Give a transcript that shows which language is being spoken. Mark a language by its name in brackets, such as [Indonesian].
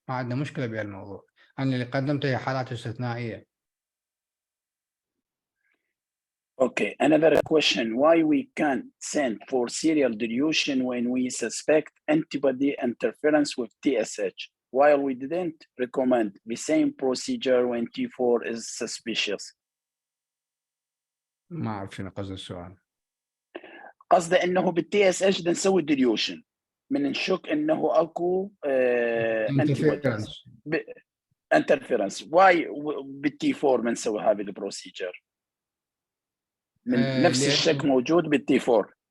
[Arabic] ما عندنا مشكلة بهالموضوع. أنا اللي قدمته هي حالات استثنائية. [English] Okay, another question. Why we can't send for serial dilution when we suspect antibody interference with TSH, while we didn't recommend the same procedure when T4 is suspicious? [Arabic] ما أعرف شنو قصد السؤال. قصده إنه بالتي اس اتش بدنا نسوي ديليوشن من نشك إنه أكو [English] interference. [Arabic] انترفيرنس. واي بالتي 4 ما نسوي هذه البروسيجر؟ من نفس الشك موجود بالتي 4.